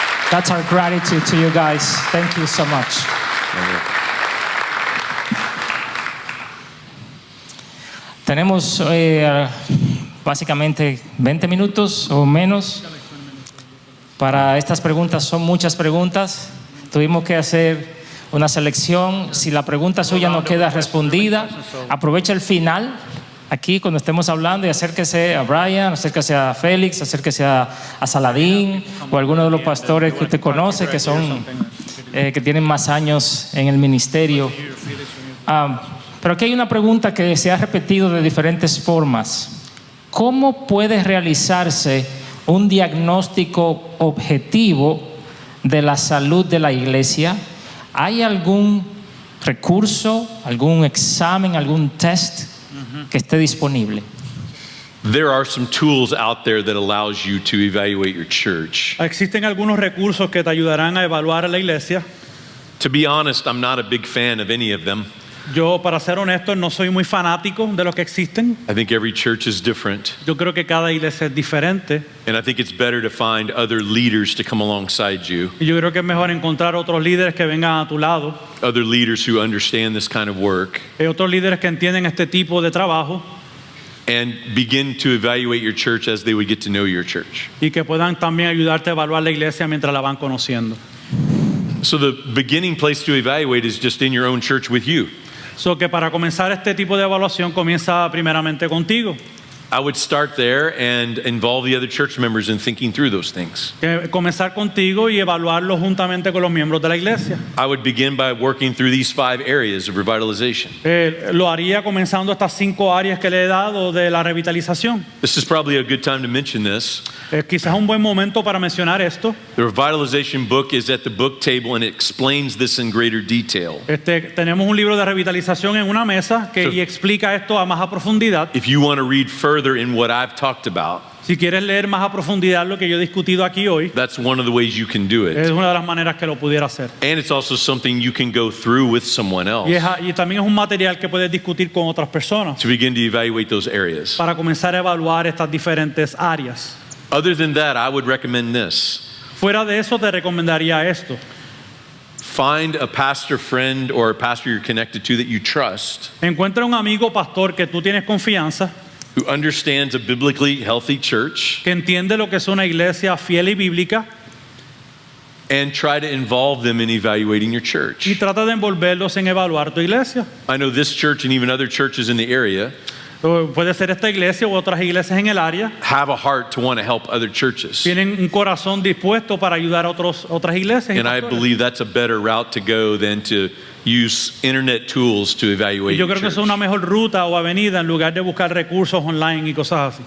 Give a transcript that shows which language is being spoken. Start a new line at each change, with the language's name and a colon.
English: That's our gratitude to you guys. Thank you so much.
Spanish: Tenemos básicamente 20 minutos o menos para estas preguntas. Son muchas preguntas. Tuvimos que hacer una selección. Si la pregunta suya no queda respondida, aprovecha el final aquí cuando estemos hablando y acérquese a Brian, acérquese a Félix, acérquese a Saladín o a alguno de los pastores que usted conoce que son que tienen más años en el ministerio. Pero aquí hay una pregunta que se ha repetido de diferentes formas. ¿Cómo puede realizarse un diagnóstico objetivo de la salud de la iglesia? ¿Hay algún recurso, algún examen, algún test que esté disponible?
English: There are some tools out there that allows you to evaluate your church.
Spanish: Existen algunos recursos que te ayudarán a evaluar a la iglesia.
English: To be honest, I'm not a big fan of any of them.
Spanish: Yo, para ser honesto, no soy muy fanático de los que existen.
English: I think every church is different,
Spanish: Yo creo que cada iglesia es diferente.
English: and I think it's better to find other leaders to come alongside you,
Spanish: Y yo creo que es mejor encontrar otros líderes que vengan a tu lado,
English: other leaders who understand this kind of work,
Spanish: otros líderes que entienden este tipo de trabajo
English: and begin to evaluate your church as they would get to know your church.
Spanish: y que puedan también ayudarte a evaluar la iglesia mientras la van conociendo.
English: So the beginning place to evaluate is just in your own church with you.
Spanish: So que para comenzar este tipo de evaluación comienza primeramente contigo.
English: I would start there and involve the other church members in thinking through those things.
Spanish: Comenzar contigo y evaluarlo juntamente con los miembros de la iglesia.
English: I would begin by working through these 5 areas of revitalization.
Spanish: Lo haría comenzando estas 5 áreas que le he dado de la revitalización.
English: This is probably a good time to mention this.
Spanish: Quizás un buen momento para mencionar esto.
English: The revitalization book is at the book table and it explains this in greater detail.
Spanish: Tenemos un libro de revitalización en una mesa que y explica esto a más a profundidad.
English: If you want to read further in what I've talked about,
Spanish: Si quieres leer más a profundidad lo que yo he discutido aquí hoy,
English: that's one of the ways you can do
Spanish: es
English: it.
Spanish: una de las maneras que lo pudiera hacer.
English: And it's also something you can go through with someone else
Spanish: Y también es un material que puedes discutir con otras personas
English: to begin to evaluate those areas.
Spanish: para comenzar a evaluar estas diferentes áreas.
English: Other than that, I would recommend this.
Spanish: Fuera de eso te recomendaría esto.
English: Find a pastor friend or a pastor you're connected to that you trust,
Spanish: Encuentra un amigo pastor que tú tienes confianza,
English: who understands a biblically healthy church,
Spanish: que entiende lo que es una iglesia fiel y bíblica,
English: and try to involve them in evaluating your church.
Spanish: y trata de envolverlos en evaluar tu iglesia.
English: I know this church and even other churches in the area
Spanish: O puede ser esta iglesia u otras iglesias en el área.
English: have a heart to want to help other churches.
Spanish: Tienen un corazón dispuesto para ayudar a otras iglesias. y
English: And I
Spanish: pastores.
English: believe that's a better route to go than to use internet tools to
Spanish: Y
English: evaluate
Spanish: yo
English: your
Spanish: creo que
English: church.
Spanish: eso es una mejor ruta o avenida en lugar de buscar recursos online y cosas así.